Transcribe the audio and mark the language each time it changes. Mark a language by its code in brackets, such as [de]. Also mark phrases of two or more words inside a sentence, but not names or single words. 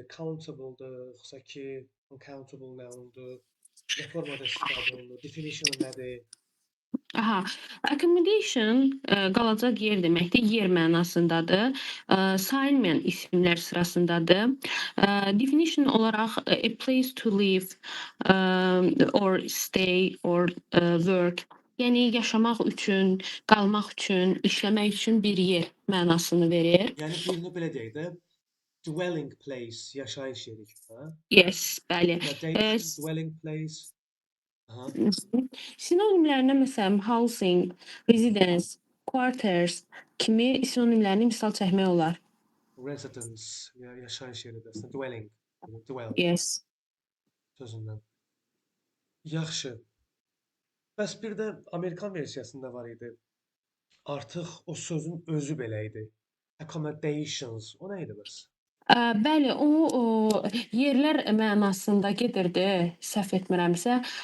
[az] Countable-dır, yoxsa ki [en] uncountable noun- [az] dur? Nə formada istifadə olunur? Definition nədir? Aha, accommodation qalacaq yer deməkdir, yer mənasındadır. Sayılmayan isimlər sırasındadır. Definition olaraq [en] a place to live or stay or work. [az] Yəni yaşamaq üçün, qalmaq üçün, işləmək üçün bir yer mənasını verir. Yəni birini belə deyək də, [en] dwelling place, [az] yaşayış yeri kimi, hə? Yes, bəli. [en] Accommodation, dwelling place. Aha. [az] Sinonimlərinə məsələn [en] housing, residence, quarters [az] kimi sinonimlərini misal çəkmək olar. Residence, yaşayış yeridir əslində. [en] Dwelling, dwell Yes. [az] sözündən. Yaxşı. Bəs bir də Amerikan versiyasında var idi. Artıq o sözün özü belə idi. Accommodations, o nə idi bəs? Bəli, o yerlər mənasında gedirdi, səhv etmirəmsə.